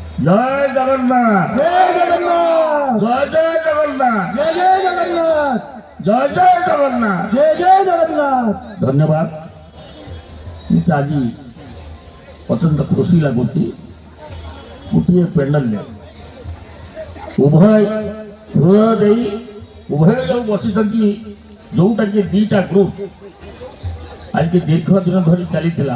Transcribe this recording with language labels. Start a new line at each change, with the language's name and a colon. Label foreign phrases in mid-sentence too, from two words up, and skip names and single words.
Bangla: জয় জগন্নাথ, জয় জগন্নাথ, জয় জয় জগন্নাথ, জয় জয় জগন্নাথ, জয় জয় জগন্নাথ। জয় জয় জগନ୍ନାଥ।
Odia: ଧନ୍ୟବାଦ। ମୋତେ ଆଜି ଅତ୍ୟନ୍ତ ଖୁସି ଲାଗୁଛି ଗୋଟିଏ ପେଣ୍ଡାଲରେ ଉଭୟ ହୃଦୟ ଦେଇ ଉଭୟ ଯେଉଁ ବସିଛନ୍ତି, ଯେଉଁଟାକି ଦୁଇଟା ଗ୍ରୁପ ଆଜି ଦୀର୍ଘ ଦିନ ଧରି ଚାଲିଥିଲା।